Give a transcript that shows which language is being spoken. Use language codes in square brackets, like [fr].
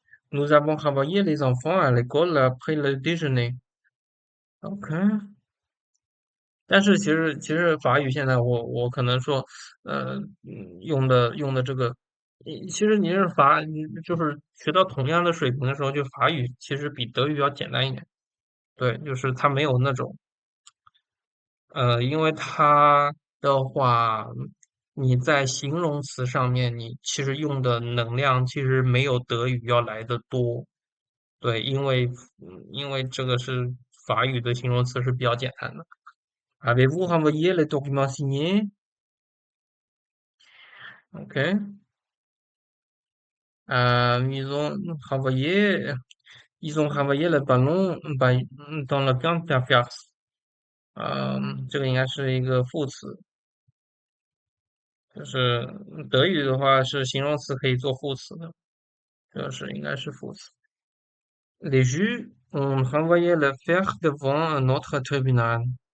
[fr] Nous avons renvoyé les enfants à l'école après le déjeuner. [zh] OK，但是其实法语现在我可能说，用的这个，其实你是就是学到同样的水平的时候，就法语其实比德语要简单一点。对，就是它没有那种，因为它的话，你在形容词上面，你其实用的能量其实没有德语要来的多。对，因为这个是法语的形容词是比较简单的。 [fr] Avez-vous renvoyé les documents signés? OK. Euh, ils ont renvoyé, ils ont renvoyé le ballon dans le camp d'affaires. [zh] 这个应该是一个副词，就是德语的话是形容词可以做副词的，应该是副词。 [fr] Les juges ont renvoyé l'affaire devant un autre tribunal.